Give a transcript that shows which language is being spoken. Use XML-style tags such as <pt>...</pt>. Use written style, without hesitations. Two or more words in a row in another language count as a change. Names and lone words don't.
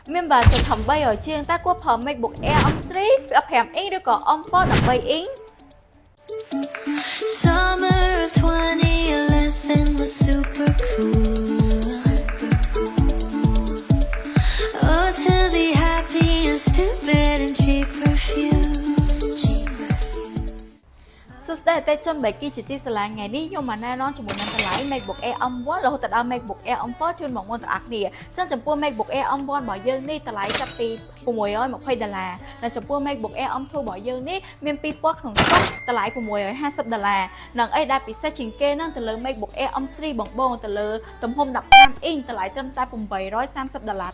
<km>មានបើសិន8ឲ្យជាងតើគួរប្រើ MacBook Air M3 15 inch ឬក៏ M4 13 inch</km> <en>Summer of 2011 was super cool. Oh, to be happy and stupid and cheap perfume.</en> <km>សួស្តីអតិថិជនបែកគីជាទីស្រឡាញ់ថ្ងៃនេះខ្ញុំមកណែនាំជាមួយនឹងតម្លៃ MacBook Air M1 រហូតដល់ MacBook Air M4 ជូនបងប្អូនទាំងអស់គ្នាចឹងចំពោះ MacBook Air M1 របស់យើងនេះតម្លៃចាប់ពី$620និងចំពោះ MacBook Air M2 របស់យើងនេះមាន2ពណ៌ក្នុងស្តុកតម្លៃ$650និងអីដែលពិសេសជាងគេនឹងទៅលើ MacBook Air M3 បងទៅលើទំហំ15 inch តម្លៃត្រឹមតែ$830</km>